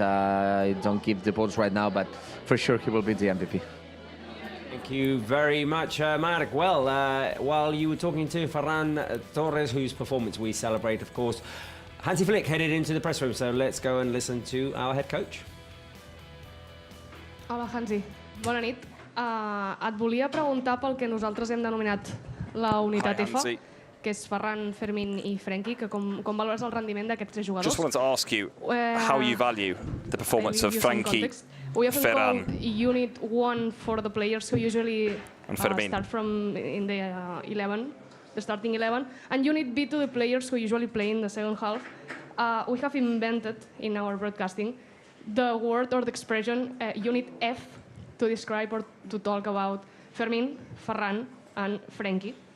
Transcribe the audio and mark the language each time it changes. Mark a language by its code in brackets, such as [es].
[en] I don't give the votes right now, but for sure he will be the MVP. Thank you very much, Mark. Well, while you were talking to Ferran Torres, whose performance we celebrate, of course, Hansi Flick headed into the press room, so let's go and listen to our head coach. [ca] Hola, Hansi. Bona nit. Et volia preguntar pel que nosaltres hem denominat la unitat F, que és Ferran, Fermín i Frenkie, que com valores el rendiment d'aquests 3 jugadors? [en] Just wanted to ask you how you value the performance of Frenkie, We often Ferran, call Unit 1 for the players who usually start from in the 11, the starting 11, and Unit B to the players who usually play in the second half. We have invented in our broadcasting the word or the expression Unit F to describe or to talk about Fermín, Ferran, and Frenkie.